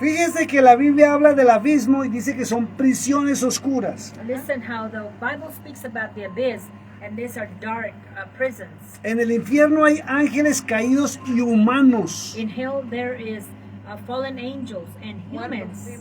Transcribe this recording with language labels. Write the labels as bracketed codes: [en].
[es] Fíjese que la Biblia habla del abismo y dice que son prisiones oscuras. [en] Listen how the Bible speaks about the abyss, and these are dark prisons. [es] En el infierno hay ángeles caídos y humanos. [en] In hell there is fallen angels and humans.